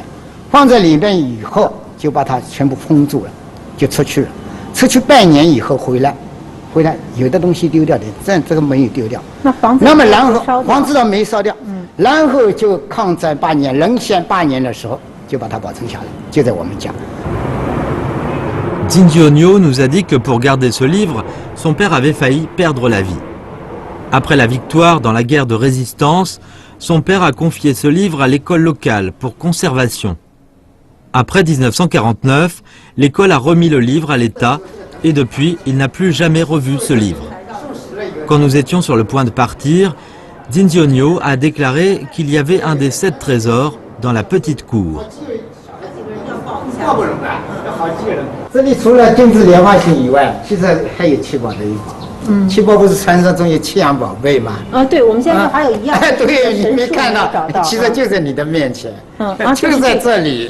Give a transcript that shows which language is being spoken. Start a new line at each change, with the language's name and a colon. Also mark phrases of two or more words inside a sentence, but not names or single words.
Chinese: 放在里边以后，就把它全部封住了，就出去了。出去半年以后回来有的东西丢掉的，这个没有丢掉。那么然后房子倒没烧掉，然后就抗战8年、沦陷8年的时候，就把它保存下来，就在我们家。
French: Zinzionyo nous a dit que pour garder ce livre, son père avait failli perdre la vie. Après la victoire dans la guerre de résistance, son père a confié ce livre à l'école locale pour conservation. Après 1949, l'école a remis le livre à l'État et depuis, il n'a plus jamais revu ce livre. Quand nous étions sur le point de partir, Zinzionyo a déclaré qu'il y avait un des 7 trésors dans la petite cour.
Chinese: 这里除了定制莲花经以外，其实还有七宝的一种。七宝不是传说中有7样宝贝吗？对，我们现在还有一样。对，你没看到，其实就在你的面前，就在这里。